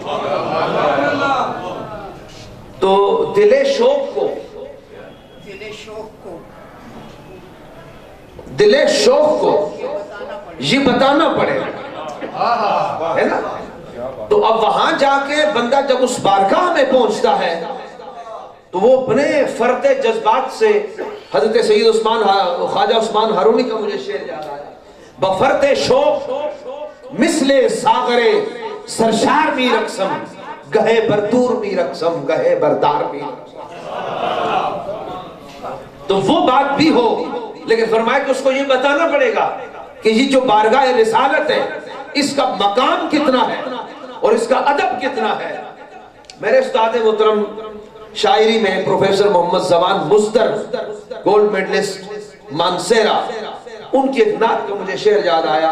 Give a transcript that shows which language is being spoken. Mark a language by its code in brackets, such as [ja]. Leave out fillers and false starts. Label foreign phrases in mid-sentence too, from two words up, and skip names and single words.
[ur] تو دل شوق کو یہ بتانا پڑے گا، ہے نا؟ تو اب وہاں جا کے بندہ جب اس بارگاہ میں پہنچتا ہے تو وہ اپنے فرد جذبات سے، حضرت سید عثمان خواجہ عثمان ہارونی کا مجھے شعر یاد آیا، [fa] بفرد شوق مثل ساغر سرشار می رقصم، گہے بردور می رقصم، گہے بردار می رقصم۔ [ur] تو وہ بات بھی ہو، لیکن فرمایا کہ اس کو یہ بتانا پڑے گا کہ یہ جو بارگاہ رسالت ہے اس کا مقام کتنا ہے اور اس کا ادب کتنا ہے۔ میرے استاد محترم شاعری میں پروفیسر محمد زمان مصدر، [en] gold medalist [ur] مانسیرا، ان کی ایک نعت کا مجھے شعر یاد آیا۔